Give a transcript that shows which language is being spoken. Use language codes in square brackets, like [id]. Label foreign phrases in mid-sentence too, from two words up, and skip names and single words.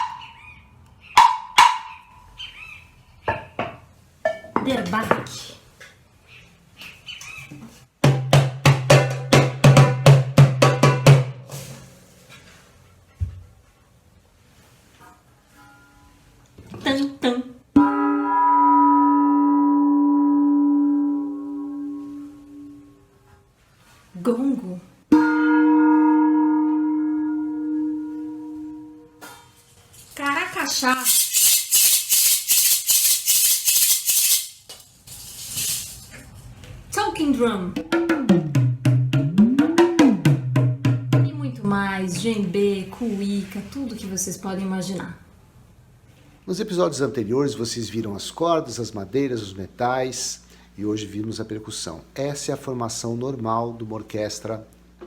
[pt] derbaque, tam-tam, gongo, caracachá, [en] talking drum. [pt] E muito mais, djembe, cuíca, tudo que vocês podem imaginar. Nos episódios anteriores vocês viram as cordas, as madeiras, os metais e hoje vimos a percussão. Essa é a formação normal de uma orquestra clássica.